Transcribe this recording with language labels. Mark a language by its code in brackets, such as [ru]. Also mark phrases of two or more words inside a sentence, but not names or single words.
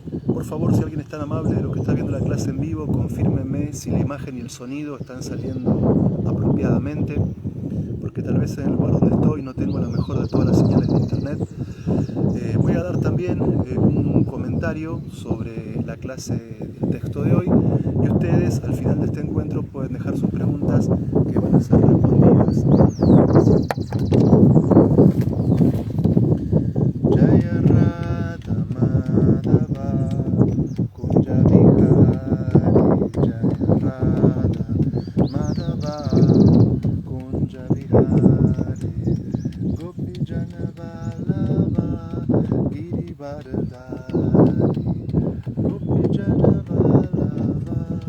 [es] Por favor, si alguien es tan amable de lo que está viendo la clase en vivo, confírmeme si la imagen y el sonido están saliendo apropiadamente, porque tal vez en el lugar donde estoy no tengo la mejor de todas las señales de internet. Voy a dar también un comentario sobre la clase del texto de hoy, y ustedes al final de este encuentro pueden dejar sus preguntas que van a ser respondidas. [bn] জয় রাধা মাধব কুঞ্জ বিহারী, জয় রাধা মাধব কুঞ্জ বিহারী, গোপী জন বল্লভ গিরিবরধারী, গোপী জন বল্লভ